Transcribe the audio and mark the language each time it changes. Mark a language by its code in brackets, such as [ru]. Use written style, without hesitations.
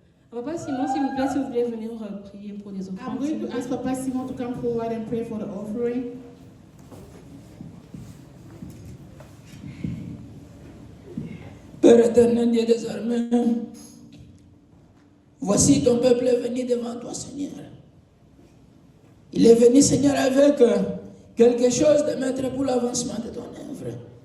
[fr] Papa Simon, s'il vous plaît, si vous voulez venir prier pour les [en] I'm [fr] offrandes. [en] going to ask Papa Simon to come forward and pray for the offering. [fr] Père éternel, Dieu des armées, voici ton peuple est venu devant toi, Seigneur. Il est venu, Seigneur, avec quelque chose de mettre pour l'avancement de ton œuvre.